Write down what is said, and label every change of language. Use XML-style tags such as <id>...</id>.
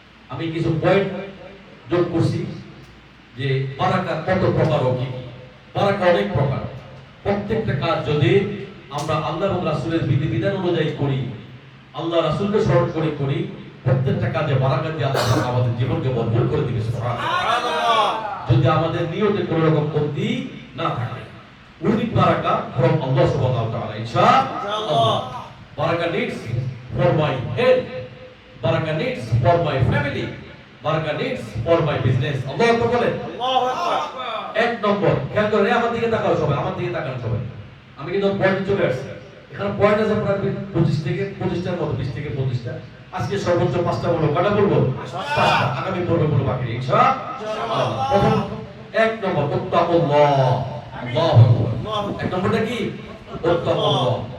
<bn>আমি কিছু পয়েন্ট যোগ করছি যে বারাকা কত প্রকার ও কি কি। বারাকা অনেক প্রকার। প্রত্যেকটা কাজ যদি আমরা আল্লাহ এবং রাসূলের বিধিবিধান অনুযায়ী করি, আল্লাহ রাসূলকে স্মরণ করে করি, প্রত্যেকটা কাজে বারাকা দিয়ে আল্লাহ তাআলা আমাদের জীবনকে ভরপুর করে দিবে সুবহানাল্লাহ। যদি আমাদের নিয়তে কোনো রকম কমতি না থাকে।</bn> <en>We need বারাকা from Allah subhanahu wa ta'ala ইনশাআল্লাহ। বারাকা needs for my health, বারাকা needs for my family, বারাকা needs for my business।</en> <bn>আল্লাহু আকবার বলেন।</bn> <ar>আল্লাহু আকবার।</ar> <bn>এক নম্বর, খেয়াল করে আমার দিকে তাকাও সবাই, আমার দিকে তাকান সবাই। আমি কিন্তু পয়েন্টে চলে আসছি। এখানে পয়েন্ট আছে আপনার 25 থেকে 25টার মতো, 20 থেকে 25টা। আজকে সর্বোচ্চ 5টা বলবো, কয়টা বলবো? 5টা। আগামী পর্বে বলবো বাকি ইনশাআল্লাহ। প্রথম এক নম্বর তাকওয়াল্লাহ। আল্লাহু আকবার। এক নম্বরটা কি? তাকওয়াল্লাহ।</bn>